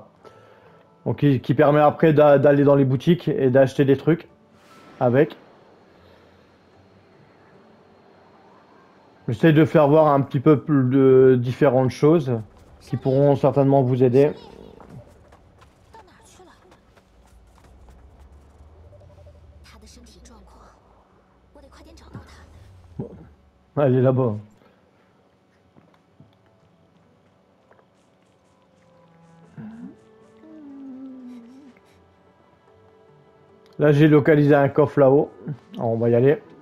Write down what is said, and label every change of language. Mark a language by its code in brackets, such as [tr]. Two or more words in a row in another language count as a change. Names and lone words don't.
[fr] Donc, qui permet après d'aller dans les boutiques et d'acheter des trucs avec. J'essaie de faire voir un petit peu plus de différentes choses qui pourront certainement vous aider. [zh] 到哪儿去了？他的身体状况，我得快点找到他。 [fr] Elle est là-bas. Là, j'ai localisé un coffre là-haut. Alors, on va y aller.